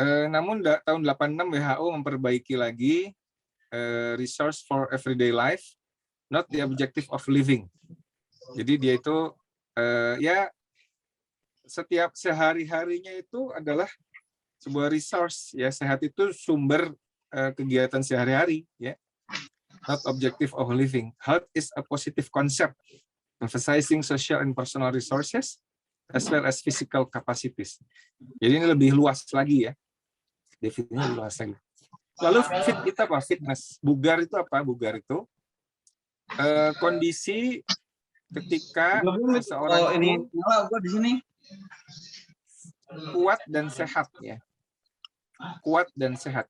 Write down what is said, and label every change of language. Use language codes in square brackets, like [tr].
[id] Namun tahun 86 WHO memperbaiki lagi [en] resource for everyday life, not the objective of living. [id] Jadi dia itu ya setiap sehari-harinya itu adalah sebuah resource ya, sehat itu sumber kegiatan sehari-hari ya, [en] not objective of living. Health is a positive concept emphasizing social and personal resources as well as physical capacities. [id] Jadi ini lebih luas lagi ya, definisinya lebih luas lagi. Lalu fit itu apa? Fitness. Bugar itu apa? Bugar itu kondisi ketika seseorang itu kuat dan sehat ya. Kuat dan sehat.